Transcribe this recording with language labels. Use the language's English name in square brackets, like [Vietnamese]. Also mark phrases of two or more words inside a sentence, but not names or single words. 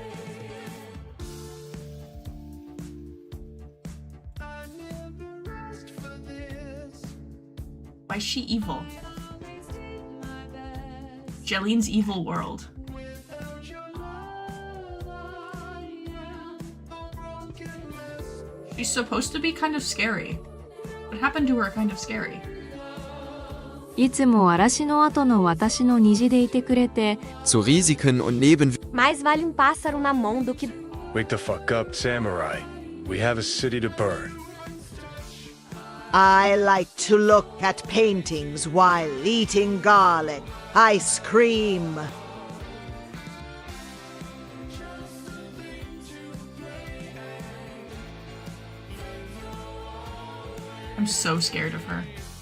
[English] Why is she evil? Jillian's evil world. She's supposed to be kind of scary. What happened to her kind of scary? [Japanese] いつも嵐の後の私の虹でいてくれて [German] Zu Risiken und [Portuguese] Mais vale pássaro na mão do que [English] Wake the fuck up, samurai. We have a city to burn. I like to look at paintings while eating garlic, ice cream. I'm so scared of her.